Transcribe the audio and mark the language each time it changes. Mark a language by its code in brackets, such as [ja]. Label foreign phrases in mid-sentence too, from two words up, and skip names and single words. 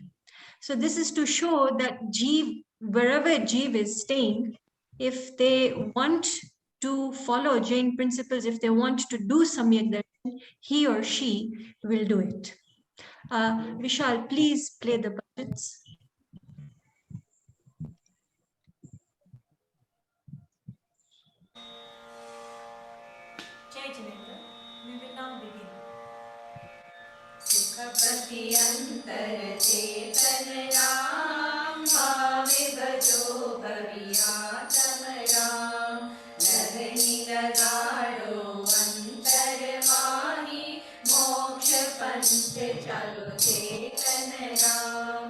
[en] So this is to show that Jeev, wherever Jeev is staying, if they want to follow Jain principles, if they want to do Samyak Darshan, he or she will do it. Vishal, please play the bhajans. Jai Jinendra, we will now begin. [hi] सुखपति अंतर चेतन राम, भावे भजो भवियातम राम। लगनी लगाड़ो अंतर माही, मोक्ष पंथ चलो चेतन राम।